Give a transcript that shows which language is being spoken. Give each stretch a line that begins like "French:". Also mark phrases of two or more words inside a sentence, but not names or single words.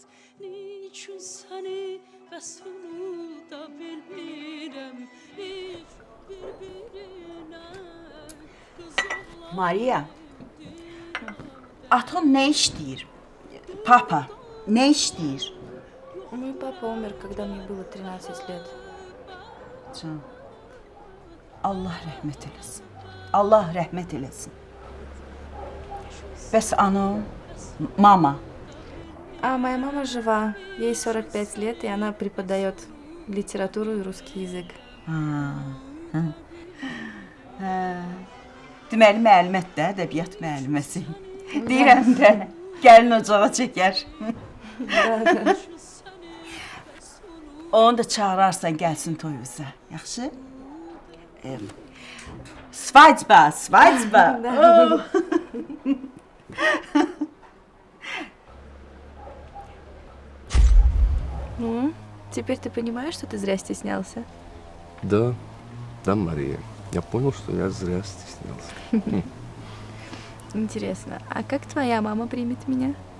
Azerbaijani: Niçin səni bəs unuda bilmirəm, heç bir-birinə qızıqlar. Maria, atom nə işləyir? Papa, nə işləyir?
Russian: Мой папа умер, когда мне было 13 лет.
Azerbaijani: Can, Allah rəhmət eləsin. Allah rəhmət eləsin. Bəs anam, mama?
Russian: А моя мама жива. Ей 45 лет, и она преподает литературу и русский язык.
Azerbaijani: Deməli müəllimət də, ədəbiyyat müəlliməsi. Deyirəm də, gəlin ocağa çəkər. Onu da çağırarsan, gəlsin toyuza. Yaxşı?
Russian: Свадьба, свадьба. Ну, теперь ты понимаешь, что ты зря стеснялся? Да, да, Мария. Я понял, что я зря стеснялся. Интересно, а как твоя мама примет меня?